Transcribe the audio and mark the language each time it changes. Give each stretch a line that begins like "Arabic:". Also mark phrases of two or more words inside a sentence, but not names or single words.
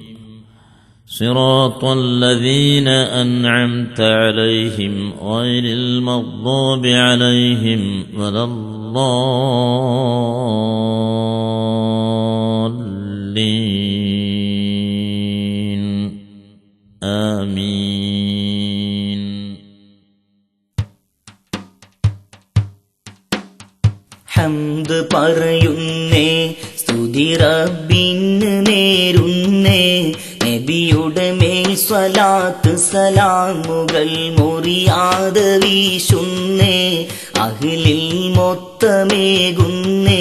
Arabic: صراط الذين أنعمت عليهم غير المغضوب عليهم ولا الضالين. آمين.
Malayalam: ഹംദ് പറയുന്നേ, സ്തുതി റബ്ബിന് നേരുന്നേ, നബിയുടെ മേൽ സ്വലാത്ത് സലാമുകൾ മുറിയാതെ വീശുന്നേ, അഹ്ലിൽ മൊത്തമേകുന്നേ.